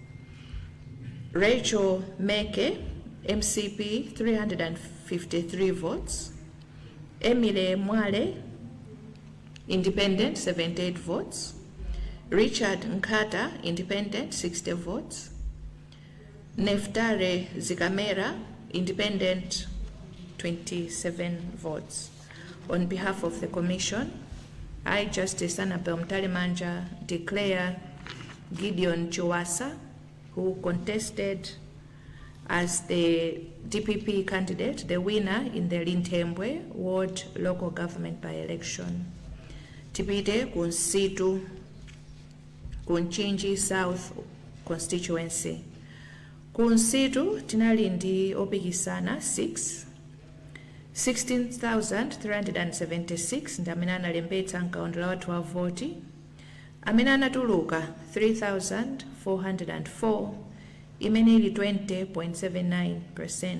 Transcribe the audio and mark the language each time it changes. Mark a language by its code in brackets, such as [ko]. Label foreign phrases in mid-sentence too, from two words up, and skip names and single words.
[en] Rachel Meke, MCP 353 votes. Emile Mwale, Independent 78 votes. Richard Nkata, Independent 60 votes. Neftare Zikamera, Independent 27 votes. On behalf of the Commission, I, Justice Annabel Mtalemanja, declare Gideon Chiwasa, who contested as the DPP candidate, the winner in the Lintembwe Ward local government by-election. [ny] Tipite kunsitu Kunchinji South constituency. Kunsitu tinali ndi opikisana 6, 16,376 ndi amene analembetsa mkaundula wathu wa voti, amene anatuluka 3,404, imene ili 20.79%.